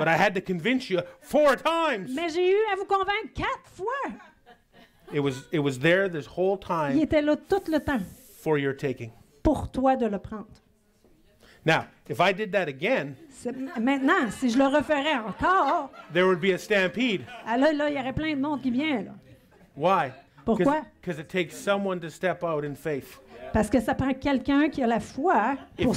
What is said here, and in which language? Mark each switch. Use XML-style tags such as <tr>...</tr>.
<en>But I had to convince you 4 times.</en> <fr>Mais j'ai eu à vous convaincre 4 fois.</fr> <en>It was there this whole</en> <fr>Il</fr> <en>time</en> <fr>était là tout le temps</fr> <en>for your taking.</en> <fr>pour toi de le prendre.</fr> <en>Now, if I did that again,</en> <fr>Maintenant, si je le referais encore,</fr> <en>there would be a stampede.</en> <fr>là, il y aurait plein de monde qui vient. Là.</fr> <en>Why?</en> <fr>Pourquoi?</fr> <en>Because it takes someone to step out in faith.</en> <fr>Parce que ça prend quelqu'un qui a la foi pour</fr>